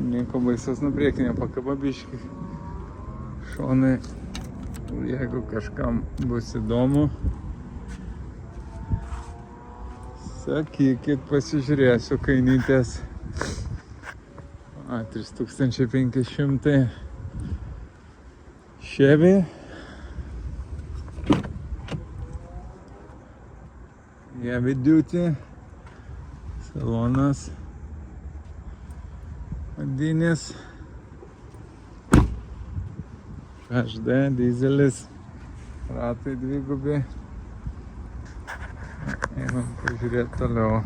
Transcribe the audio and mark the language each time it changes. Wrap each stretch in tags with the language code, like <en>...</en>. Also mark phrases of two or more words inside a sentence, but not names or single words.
<lt>nieko baisaus, nu priekinė pakaba biški. Šonai, jeigu kažkam bus įdomu, sakykit, pasižiūrėsiu kainytės. 3500 Chevy.</lt> <en>Heavy duty.</en> <lt>Salonas. Vadinis. HD, dizelis. Ratai dvigubi. Einam pažiūrėti toliau.</lt>